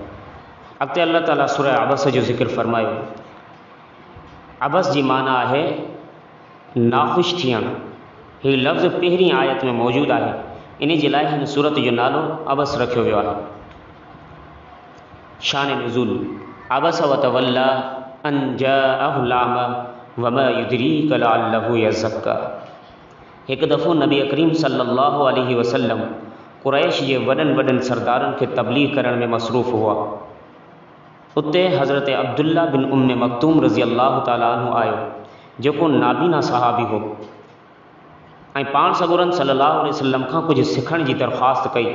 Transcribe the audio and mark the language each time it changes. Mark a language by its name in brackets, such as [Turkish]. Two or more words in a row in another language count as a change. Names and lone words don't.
[Sindhi] अॻिते अल्लाह ताला सूरह अबस जो ज़िक्र फ़रमायो। अबस जी माना आहे नाख़ुशि थियणु। हीउ लफ़्ज़ पहिरीं आयत में मौजूदु आहे। इन जे लाइ हिन सूरत जो नालो अबस रखियो वियो आहे। शान नुज़ूल। [Arabic] عبس وتولى أن جاءه الأعمى وما يدريك لعله يزكى. [Sindhi] हिकु दफ़ो नबी करीम [Arabic] صلى الله عليه وسلم [Sindhi] क़ुरैश जे वॾनि वॾनि सरदारनि खे तबलीग करण में मसरूफ़ हुआ। उते हज़रत अब्दुल्ला बिन उम्मे मक्तूम [Arabic] رضي الله تعالى عنه [Sindhi] आयो, जेको नाबीना सहाबी हो ऐं पाण सॻोरनि [Arabic] صلى الله عليه وسلم [Sindhi] खां कुझु सिखण जी दरख़्वास्त कई।